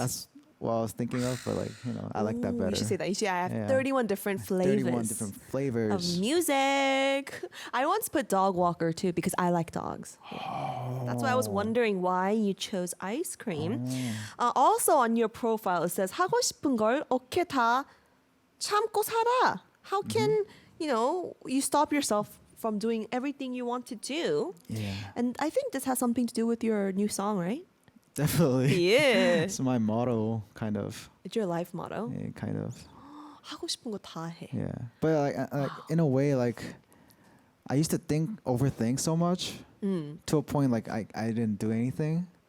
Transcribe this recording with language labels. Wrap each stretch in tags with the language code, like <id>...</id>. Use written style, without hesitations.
<en>that's what I was thinking of, but I like that Ooh, better. You should say that. You should have Yeah. 31 different flavors 31 different of flavors. music. I once put dog walker too because I like dogs. That's why I was wondering why you chose ice cream. Also on your profile it says</en> <ko>하고 싶은 걸 어떻게 다 참고 살아.</ko> <en>How can you stop yourself from doing everything you want to do? Yeah, And I think this has something to do with your new song, right? definitely. Yeah. It's my motto, kind of. It's your life motto. Yeah, kind of.</en> <ko>하고 싶은 거 다 해.</ko> <en>Yeah, but like in a way, like I used to overthink so much to a point like I didn't do anything.</en>